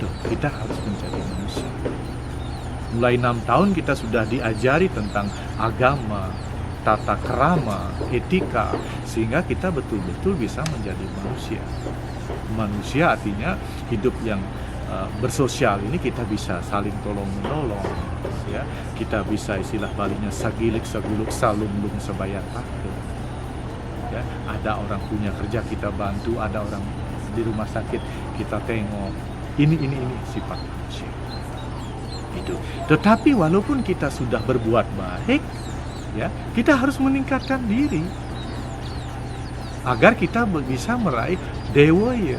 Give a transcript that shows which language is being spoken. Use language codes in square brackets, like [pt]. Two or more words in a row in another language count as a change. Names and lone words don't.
[id] Kita harus menjadi manusia. Mulai 6 tahun kita sudah diajari tentang agama, tata krama, etika, sehingga kita betul-betul bisa menjadi manusia. Manusia artinya hidup yang bersosial ini kita bisa saling tolong-menolong, ya. Kita bisa istilah Balinya [ban] sagilik saguluk salumlung sebayar pakai. [id] Ya, ada orang punya kerja kita bantu, ada orang di rumah sakit kita tengok. Ini sifat manusia. Itu. Tetapi walaupun kita sudah berbuat baik, ya, kita harus meningkatkan diri agar kita bisa meraih dewa ya.